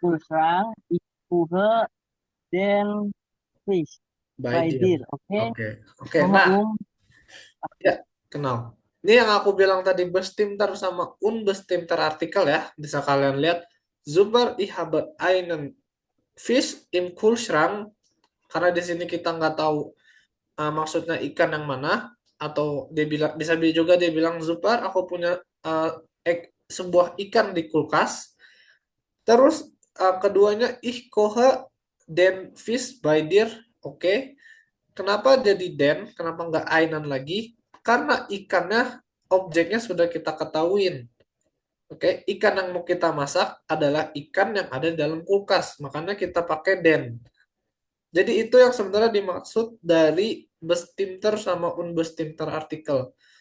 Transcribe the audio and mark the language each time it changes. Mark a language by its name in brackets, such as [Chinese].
[German] Kühlschrank. Ich koche den Fisch bei bei dir. dir, okay? [Indonesian] Oke. [German] Koche [Indonesian] Nah, ya, kenal. Ini yang aku bilang tadi bestimmter sama unbestimmter artikel ya. Bisa kalian lihat. [German] Super, ich habe einen Fisch im Kühlschrank. [Indonesian] Karena di sini kita nggak tahu maksudnya ikan yang mana. Atau dia bilang juga dia bilang super, aku punya sebuah ikan di kulkas. Terus keduanya [German] ich koche den Fisch bei dir. [Indonesian] Oke. Kenapa jadi den? Kenapa nggak einen lagi? Karena ikannya, objeknya sudah kita ketahuin. Oke, ikan yang mau kita masak adalah ikan yang ada di dalam kulkas. Makanya kita pakai den. Jadi itu yang sebenarnya dimaksud dari bestimmter sama unbestimmter artikel.